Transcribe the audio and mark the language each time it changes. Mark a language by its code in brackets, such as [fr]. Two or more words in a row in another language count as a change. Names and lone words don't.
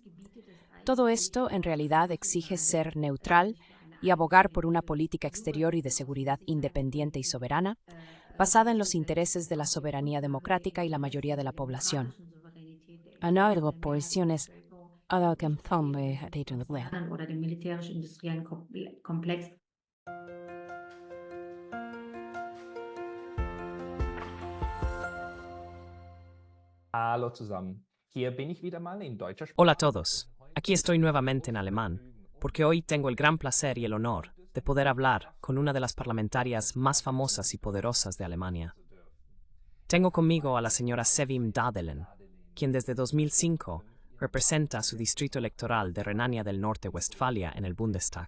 [es] Todo esto en realidad exige ser neutral y abogar por una política exterior y de seguridad independiente y soberana, basada en los intereses de la soberanía democrática y la mayoría de la población. Another posiciones a que [de] Oder dem militärisch-industriellen Komplex. Hallo zusammen. Hier bin ich wieder mal in deutscher [es] Hola a [de] Sprache. [es] todos. Aquí estoy nuevamente en alemán, porque hoy tengo el gran placer y el honor de poder hablar con una de las parlamentarias más famosas y poderosas de Alemania. Tengo conmigo a la señora Sevim Dadelen, quien desde 2005 representa su distrito electoral de Renania del Norte-Westfalia en el Bundestag.